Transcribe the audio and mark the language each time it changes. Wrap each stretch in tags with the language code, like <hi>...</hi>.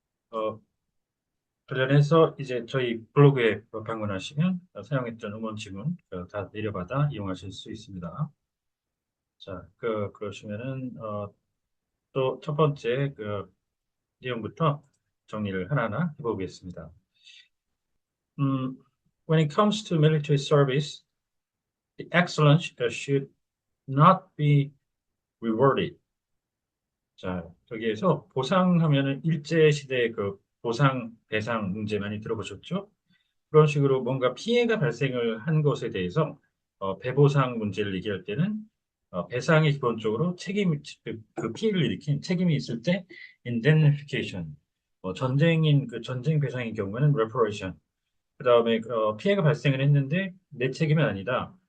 <ko>어, 관련해서 이제 저희 블로그에 방문하시면 사용했던 음원 지문 다 내려받아 이용하실 수 있습니다. 자, 그러시면은 또 첫 번째 그 내용부터 정리를 하나하나 해보겠습니다.</ko> <en>음, when it comes to military service, the excellence should not be rewarded.</en> <ko>자, 여기에서 보상하면은 일제 시대 그 보상 배상 문제 많이 들어보셨죠? 그런 식으로 뭔가 피해가 발생을 한 것에 대해서 배보상 문제를 얘기할 때는 배상이 기본적으로 그 피해를 일으킨 책임이 있을 때 indemnification, 전쟁인 그 전쟁 배상의 경우에는 reparation, 그다음에 피해가 발생을 했는데 내 책임은 아니다.</ko>